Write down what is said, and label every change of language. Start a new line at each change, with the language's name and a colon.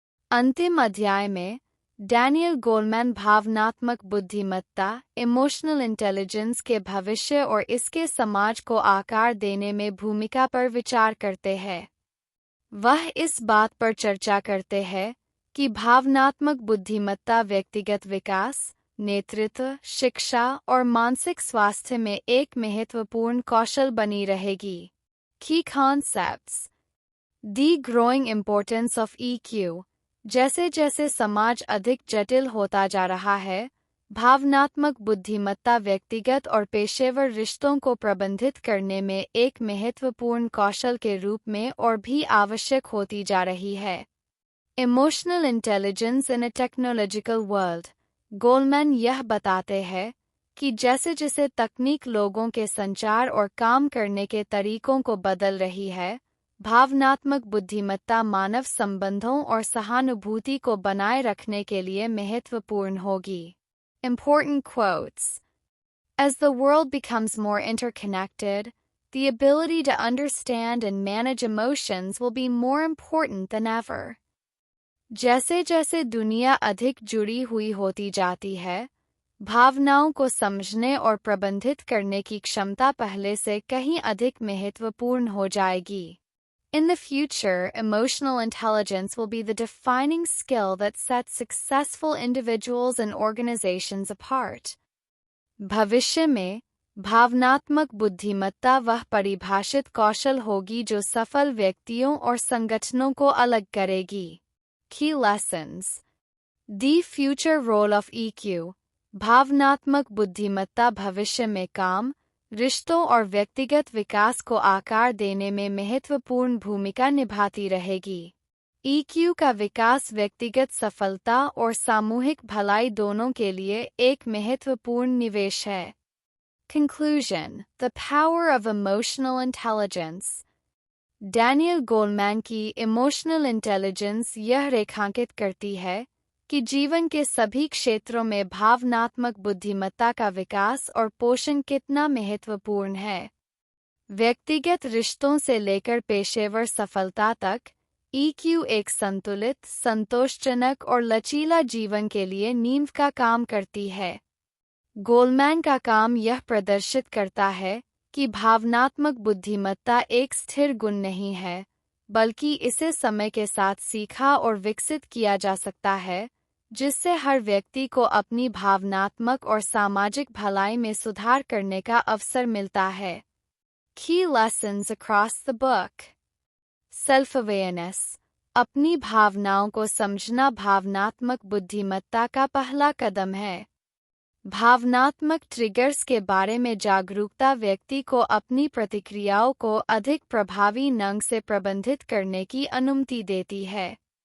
Hindi: अंतिम अध्याय में डैनियल गोलमैन भावनात्मक बुद्धिमत्ता इमोशनल इंटेलिजेंस के भविष्य और इसके समाज को आकार देने में भूमिका पर विचार करते हैं। वह इस बात पर चर्चा करते हैं कि भावनात्मक बुद्धिमत्ता व्यक्तिगत विकास, नेतृत्व, शिक्षा और मानसिक स्वास्थ्य में एक महत्वपूर्ण कौशल बनी रहेगी।
English: Key concepts: The growing importance of EQ.
Hindi: जैसे जैसे समाज अधिक जटिल होता जा रहा है, भावनात्मक बुद्धिमत्ता व्यक्तिगत और पेशेवर रिश्तों को प्रबंधित करने में एक महत्वपूर्ण कौशल के रूप में और भी आवश्यक होती जा रही है।
English: Emotional intelligence in a technological world.
Hindi: गोलमैन यह बताते हैं कि जैसे जैसे तकनीक लोगों के संचार और काम करने के तरीकों को बदल रही है, भावनात्मक बुद्धिमत्ता मानव संबंधों और सहानुभूति को बनाए रखने के लिए महत्वपूर्ण होगी।
English: Important quotes: As the world becomes more interconnected, the ability to understand and manage emotions will be more important than ever.
Hindi: जैसे जैसे दुनिया अधिक जुड़ी हुई होती जाती है, भावनाओं को समझने और प्रबंधित करने की क्षमता पहले से कहीं अधिक महत्वपूर्ण हो जाएगी।
English: In the future, emotional intelligence will be the defining skill that sets successful individuals and organizations apart.
Hindi: भविष्य में भावनात्मक बुद्धिमत्ता वह परिभाषित कौशल होगी जो सफल व्यक्तियों और संगठनों को अलग करेगी।
English: Key lessons: The future role of EQ.
Hindi: भावनात्मक बुद्धिमत्ता भविष्य में काम, रिश्तों और व्यक्तिगत विकास को आकार देने में महत्वपूर्ण भूमिका निभाती रहेगी। EQ का विकास व्यक्तिगत सफलता और सामूहिक भलाई दोनों के लिए एक महत्वपूर्ण निवेश है।
English: Conclusion: The power of emotional intelligence.
Hindi: Daniel Goleman की इमोशनल इंटेलिजेंस यह रेखांकित करती है कि जीवन के सभी क्षेत्रों में भावनात्मक बुद्धिमत्ता का विकास और पोषण कितना महत्वपूर्ण है। व्यक्तिगत रिश्तों से लेकर पेशेवर सफलता तक, EQ एक संतुलित, संतोषजनक और लचीला जीवन के लिए नींव का काम करती है। गोलमैन का काम यह प्रदर्शित करता है कि भावनात्मक बुद्धिमत्ता एक स्थिर गुण नहीं है, बल्कि इसे समय के साथ सीखा और विकसित किया जा सकता है, जिससे हर व्यक्ति को अपनी भावनात्मक और सामाजिक भलाई में सुधार करने का अवसर मिलता है।
English: Key lessons across the book. Self-awareness.
Hindi: अपनी भावनाओं को समझना भावनात्मक बुद्धिमत्ता का पहला कदम है। भावनात्मक ट्रिगर्स के बारे में जागरूकता व्यक्ति को अपनी प्रतिक्रियाओं को अधिक प्रभावी ढंग से प्रबंधित करने की अनुमति देती है।